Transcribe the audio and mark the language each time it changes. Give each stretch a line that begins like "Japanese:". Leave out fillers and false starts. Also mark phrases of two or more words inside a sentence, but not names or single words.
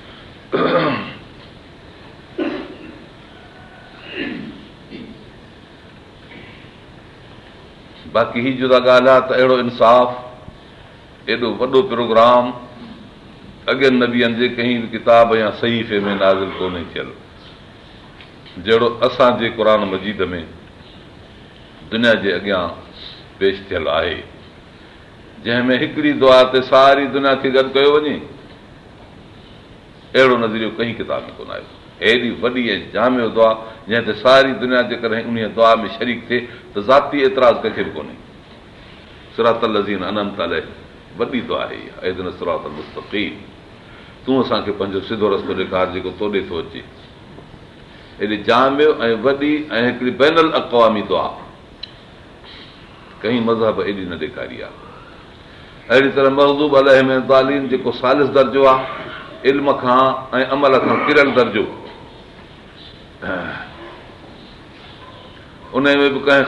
Sindhi: बाक़ी ही जुदा ॻाल्हि आहे त अहिड़ो इंसाफ़, एॾो वॾो प्रोग्राम अॻियनि नबियनि जे कंहिं बि किताब या सहीफ़े में नाज़िल कोन्हे थियल, जहिड़ो असांजे क़ुर मजीद में दुनिया जे अॻियां पेश थियल आहे, जंहिंमें हिकिड़ी दुआ ते सारी दुनिया खे गॾु कयो वञे। अहिड़ो नज़रियो कंहिं किताब में कोन आहे। हेॾी वॾी ऐं जामियो दुआ जंहिं ते सारी दुनिया जेकॾहिं उन दुआ में शरीक थिए त ज़ाती एतिराज़ कंहिंखे बि कोन्हे।
Arabic: صراط الذين أنعمت عليهم
Sindhi: वॾी दुआ आहे इहा।
Arabic: اهدنا الصراط المستقيم,
Sindhi: तूं असांखे पंहिंजो सिधो रस्तो ॾेखार जेको तोॾे थो अचे। एॾी जामियो ऐं वॾी ऐं हिकिड़ी बैनुल अक़वामी दुआ कंहिं मज़हब एॾी न ॾेखारी आहे। अहिड़ी तरह
Arabic: مغضوب عليهم
Sindhi: ज़ालिम, जेको सालिस दर्जो आहे, इल्म खां ऐं अमल खां किरियल दर्जो, उन में बि कंहिं